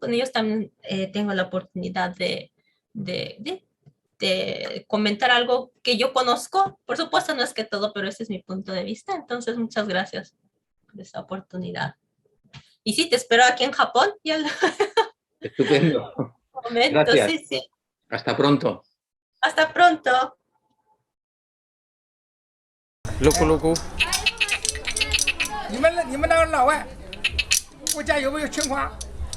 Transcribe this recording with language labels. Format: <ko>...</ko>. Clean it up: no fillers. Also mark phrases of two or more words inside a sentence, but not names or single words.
<es>Con ellos también tengo la oportunidad de, de, de comentar algo que yo conozco. Por supuesto, no es que todo, pero ese es mi punto de vista. Entonces, muchas gracias por esta oportunidad. Y sí, te espero aquí en Japón y al Estupendo. momento, Gracias. sí, sí. Hasta pronto. Hasta pronto. 噜咕噜咕。</es> <zh>你们那个老外，物价有没有情况？</zh>